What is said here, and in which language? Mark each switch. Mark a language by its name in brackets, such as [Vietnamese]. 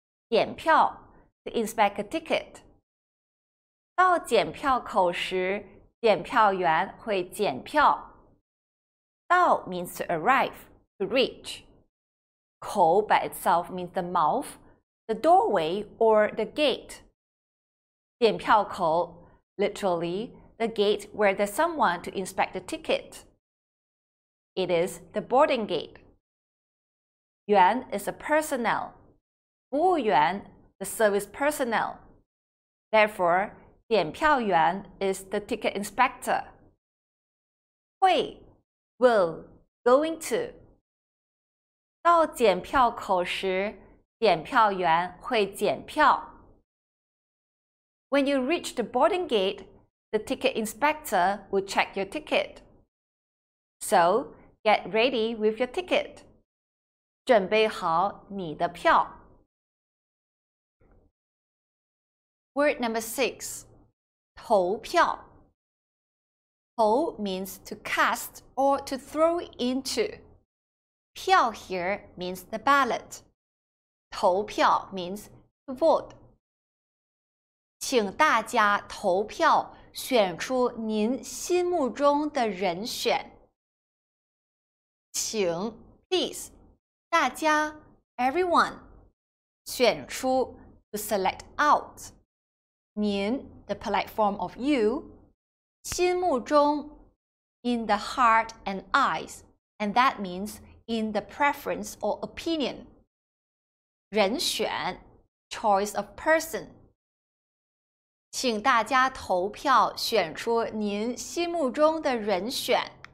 [English] 检票 to inspect a ticket. [Chinese] 到检票口时，检票员会检票。 [English] 到 means to arrive, to reach. 口 by itself means the mouth, the doorway, or the gate. 检票口 literally the gate where there's someone to inspect the ticket. It is the boarding gate. 员 is a personnel. 服务员 the service personnel. Therefore, 检票员 is the ticket inspector. 会 will, going to. 到检票口时，检票员会检票。 When you reach the boarding gate, the ticket inspector will check your ticket. So, get ready with your ticket. [Chinese] 准备好你的票。 [English] Word number 6, 投票。 投 means to cast or to throw into. 票 here means the ballot. 投票 means to vote. [Chinese] 请大家投票选出您心目中的人选。 [English] 请 please 大家 everyone 选出 to select out 您 the polite form of you 心目中 in the heart and eyes and that means in the preference or opinion 人选 choice of person [Chinese] 请大家投票选出您心目中的人选。